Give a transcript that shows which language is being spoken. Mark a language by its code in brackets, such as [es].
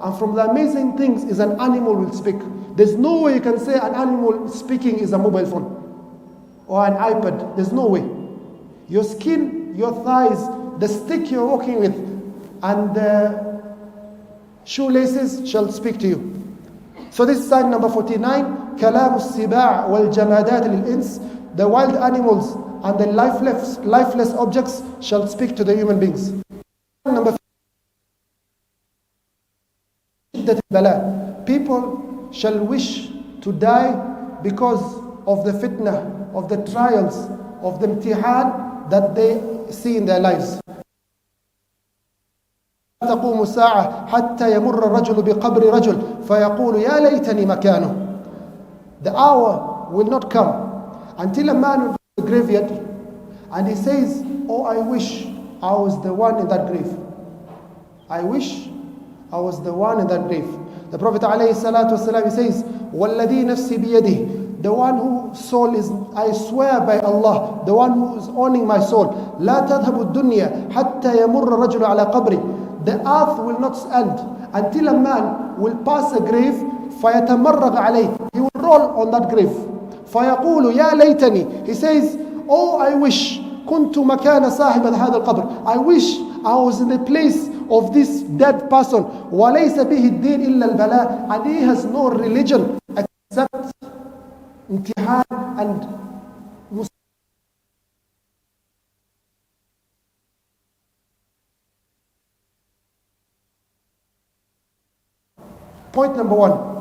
[en] And from the amazing things is an animal will speak. There's no way you can say an animal speaking is a mobile phone or an iPad. There's no way. Your skin, your thighs, the stick you're walking with, and the shoelaces shall speak to you. So this is sign number 49. [ar] كلام السباع والجمادات للإنس. [en] The wild animals and the lifeless objects shall speak to the human beings. Number 50. People shall wish to die because of the fitna, of the trials, of the imtihan that they see in their lives. [ar] تقوم الساعة حتى يمر الرجل بقبر رجل فيقول يا ليتني مكانه. [en] The hour will not come until a man will go to the graveyard and he says, I wish I was the one in that grave. I wish I was the one in that grave. The Prophet ﷺ, he says, [ar] وَالَّذِي نَفْسِي بِيَدِهِ. [en] The one whose soul is, I swear by Allah, the one who is owning my soul. [ar] لَا تَذْهَبُ الدُّنْيَا حَتَّى يَمُرَّ الرَّجُلُ عَلَى قَبْرِ. [en] The earth will not end until a man will pass a grave. [ar] فَيَتَمَرَّغَ عَلَيْهِ. [en] He will roll on that grave. [ar] فَيَقُولُ يَا لَيْتَنِي. [en] He says, I wish [ar] كُنْتُ مَكَانَ صَاحِبَ هَذَا الْقَبْرِ. [en] I wish I was in the place of this dead person. [ar] وَلَيْسَ بِهِ الدِّينِ إِلَّا الْبَلَاءِ. [en] And he has no religion except imtihan and Point number 1.